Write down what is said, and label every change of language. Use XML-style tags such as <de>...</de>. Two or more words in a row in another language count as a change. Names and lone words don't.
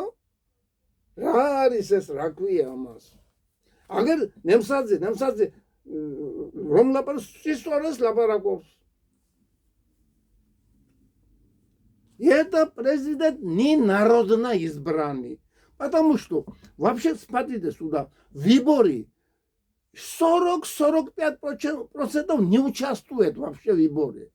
<ka>რა არის ეს, რა ქვია ამას? აგერ ნემსაძე რომ სისწორეს ლაპარაკობს.</ka> <ru>Это президент не народно избранный. Потому что вообще смотрите сюда, выборы 40-45% не участвует вообще в выборе.</ru>